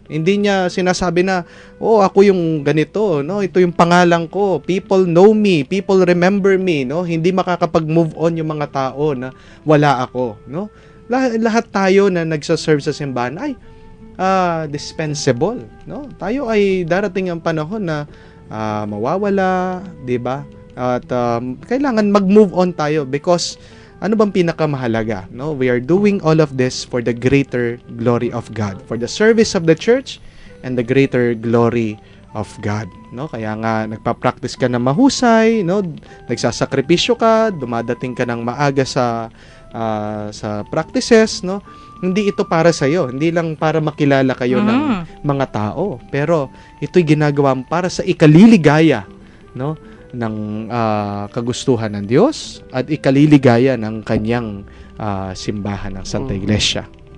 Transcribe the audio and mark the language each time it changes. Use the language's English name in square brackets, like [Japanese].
[Filipino] Hindi niya sinasabi na, ako yung ganito, no, ito yung pangalan ko, [English] people know me, people remember me, [Filipino] no, hindi makakapag-move on yung mga tao na wala ako, no. Lahat tayo na nagsaserve sa simbahan ay dispensable, no? Tayo ay darating ang panahon na mawawala, 'di ba? At kailangan mag-move on tayo because ano bang pinakamahalaga, no? [English] We are doing all of this for the greater glory of God, for the service of the church and the greater glory of God, no? [Filipino] Kaya nga nagpa-practice ka na mahusay, no? Nagsasakripisyo ka, dumadating ka ng maaga sa practices, no? Hindi ito para sa iyo, hindi lang para makilala kayo ng mga tao, pero ito'y ginagawa para sa ikaliligaya, no, ng kagustuhan ng Diyos at ikaliligaya ng kanyang simbahan ng Santa Iglesia.